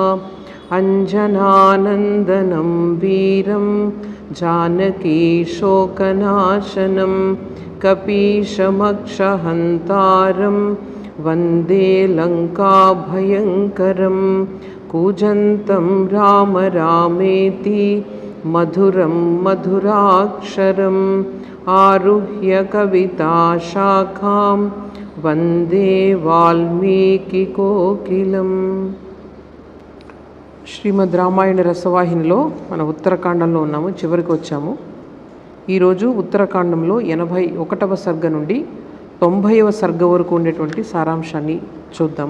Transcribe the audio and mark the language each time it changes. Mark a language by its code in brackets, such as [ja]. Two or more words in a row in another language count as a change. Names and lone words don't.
[sa] अञ्जनानन्दनं वीरं जानकीशोकनाशनं कपीशमक्षहन्तारं वन्दे लङ्काभयङ्करं। कूजन्तं राम रामेति मधुरं मधुराक्षरम् आरुह्य कविताशाखां वन्दे వాల్మీకికోకిలం. [te] శ్రీమద్ రామాయణ రసవాహినిలో మన ఉత్తరకాండంలో ఉన్నాము, చివరికి వచ్చాము. ఈరోజు ఉత్తరకాండంలో 81వ సర్గ నుండి 90వ సర్గ వరకు ఉండేటువంటి సారాంశాన్ని చూద్దాము.